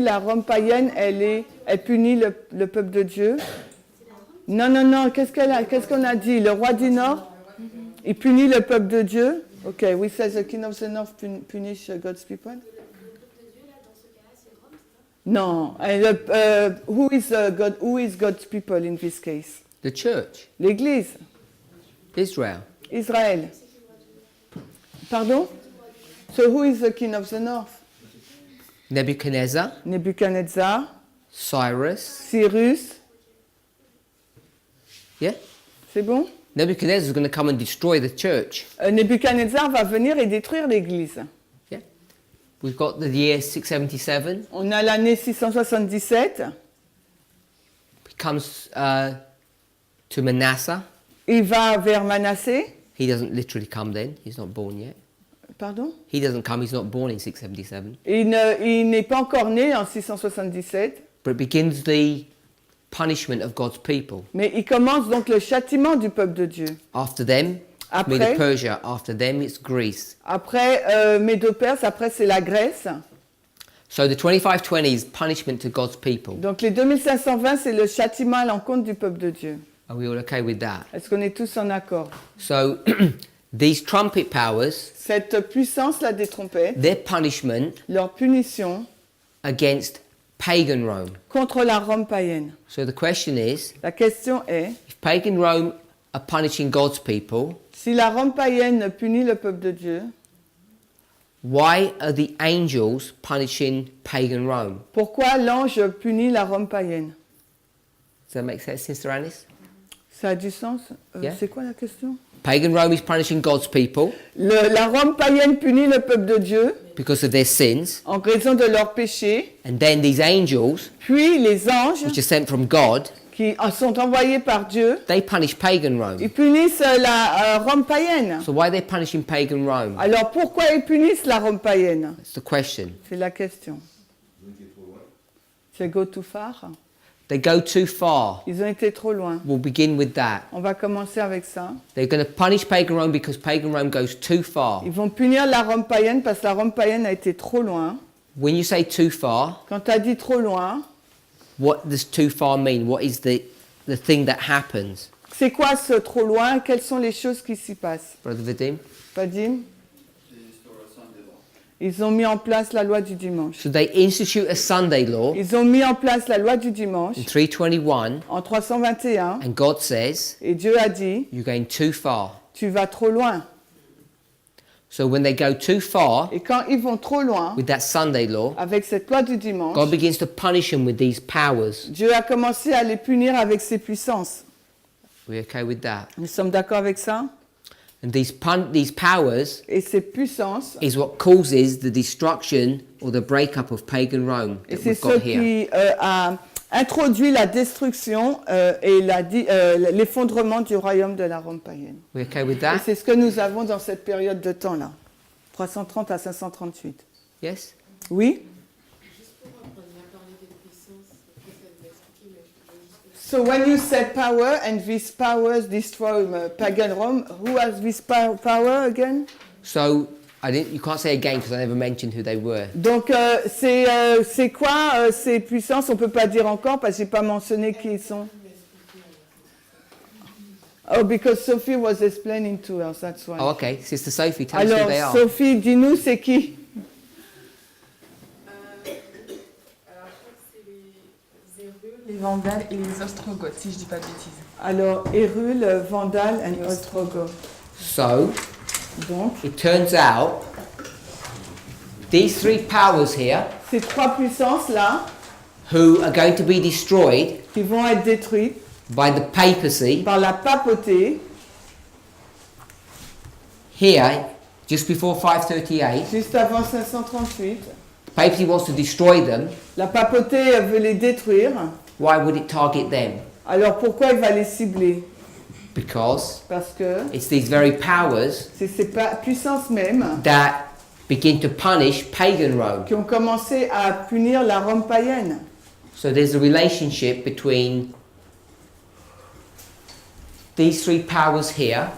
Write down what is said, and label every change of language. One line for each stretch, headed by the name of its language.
French: La Rome païenne, elle punit le peuple de Dieu. Non. Qu'est-ce qu'on a dit? Le roi du Nord, il punit le peuple de Dieu.
English: Ok, we say the king of the North punish God's people. Non. Who is God's people in this case? The church,
French: L'Église.
English: Israel.
French: Israël. Pardon?
English: So who is the king of the north? Nebuchadnezzar,
French: Nebuchadnezzar,
English: Cyrus.
French: Cyrus.
English: Yeah?
French: C'est bon?
English: Nebuchadnezzar is going to come and destroy the church.
French: Nebuchadnezzar va venir et détruire l'église.
English: Yeah? We've got the year 677.
French: On a l'année 677.
English: He comes to Manasseh.
French: Il va vers Manassé.
English: He doesn't literally come then. He's not born yet. Pardon? He doesn't come. He's not born in 677.
French: Il n'est pas encore né en 677.
English: But it begins the punishment of God's people.
French: Mais il commence donc le châtiment du peuple de Dieu.
English: After them,
French: Après?
English: Medo-Persia. After them, it's Greece.
French: Après Médo-Perse, après c'est la Grèce.
English: So the 2520 is punishment to God's people.
French: Donc les 2520, c'est le châtiment à l'encontre du peuple de Dieu.
English: Are we all okay with that?
French: Est-ce qu'on est tous en accord?
English: So these trumpet powers,
French: Cette puissance-là des trompettes,
English: their punishment
French: leur punition
English: against pagan Rome.
French: contre la Rome païenne.
English: So the question is,
French: La question est,
English: if pagan Rome are punishing God's people,
French: si la Rome païenne punit le peuple de Dieu,
English: why are the angels punishing pagan Rome?
French: pourquoi l'ange punit la Rome païenne?
English: Does that make sense, Sister Anis?
French: Ça a du sens?
English: Yeah.
French: C'est quoi la question?
English: Pagan Rome is punishing God's people
French: La Rome païenne punit le peuple de Dieu
English: because of their sins,
French: en raison de leurs péchés,
English: and then these angels,
French: puis les anges
English: which are sent from God,
French: qui sont envoyés par Dieu,
English: they punish pagan Rome.
French: ils punissent la Rome païenne.
English: So why are they punishing pagan Rome?
French: Alors pourquoi ils punissent la Rome païenne?
English: That's the question.
French: C'est la question. C'est
English: go too far. They go too far.
French: Ils ont été trop loin.
English: We'll begin with that.
French: On va commencer avec ça.
English: They're going to punish pagan Rome because pagan Rome goes too far.
French: Ils vont punir la Rome païenne parce que la Rome païenne a été trop loin.
English: When you say too far,
French: Quand tu as dit trop loin,
English: what does too far mean? What is the thing that happens?
French: c'est quoi ce trop loin? Quelles sont les choses qui s'y passent?
English: Brother Vadim?
French: Vadim? Ils ont mis en place la loi du dimanche.
English: So they institute a Sunday law
French: Ils ont mis en place la loi du dimanche
English: in 321,
French: en 321
English: and God says,
French: et Dieu a dit,
English: you're going too far.
French: tu vas trop loin.
English: So when they go too far
French: Et quand ils vont trop loin
English: with that Sunday law,
French: avec cette loi du dimanche,
English: God begins to punish them with these powers.
French: Dieu a commencé à les punir avec ses puissances.
English: We okay with that?
French: Nous sommes d'accord avec ça?
English: And these powers
French: Et ces puissances,
English: is what causes the destruction or the breakup of pagan Rome
French: et
English: that
French: c'est
English: we've
French: ce
English: got here.
French: qui a introduit la destruction et l'effondrement du royaume de la Rome païenne.
English: We okay with
French: Et
English: that?
French: c'est ce que nous avons dans cette période de temps-là, 330 à 538.
English: Yes?
French: Oui?
English: So when you say power and these powers destroy pagan Rome, who has this power again? So you can't say again because I never mentioned who they were.
French: Donc c'est quoi ces puissances? On peut pas dire encore parce que j'ai pas mentionné qui ils sont.
English: Oh, because Sophie was explaining to us, that's why. Oh, okay. Sister Sophie, tell us who they
French: Alors Sophie, dis-nous c'est qui? Les Vandales et les Ostrogoths, si je dis pas de bêtises. Alors Hérule, Vandale et Ostrogoth.
English: So
French: Donc
English: it turns out these three powers here
French: ces trois puissances là
English: who are going to be destroyed
French: qui vont être détruites
English: by the papacy
French: par la papauté
English: here just before 538
French: juste avant 538.
English: papacy wants to destroy them,
French: La papauté veut les détruire.
English: why would it target them?
French: Alors pourquoi il va les cibler?
English: Because
French: Parce que
English: it's these very powers
French: c'est ces puissances mêmes
English: that begin to punish pagan Rome.
French: qui ont commencé à punir la Rome païenne.
English: So there's a relationship between these three powers here,